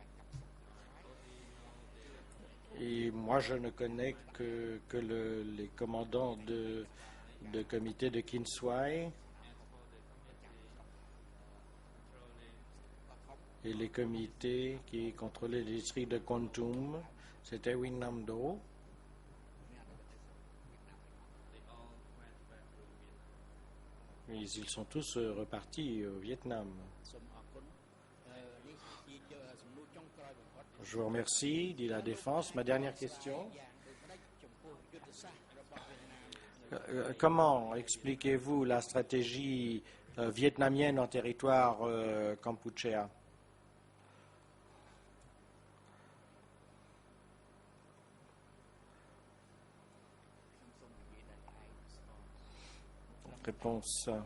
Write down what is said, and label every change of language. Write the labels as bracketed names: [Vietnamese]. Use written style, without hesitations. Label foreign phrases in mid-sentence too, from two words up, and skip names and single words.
[French] Et moi, je ne connais que les commandants de comité de Kin Swai et les comités qui contrôlaient les districts de Kon Tum, c'était Win Nam Do. Mais ils sont tous repartis au Vietnam. [Khmer] សូមអរគុណនេះជាសំណួរចុងក្រោយបំផុត [French] Je vous remercie, dit la Défense. Ma dernière question. [Khmer] យ៉ាងដូចម្តេចចំពោះយុទ្ធសាស្ត្ររបស់វៀតណាម [French] Comment expliquez-vous la stratégie vietnamienne en territoire kampuchéa? Réponse.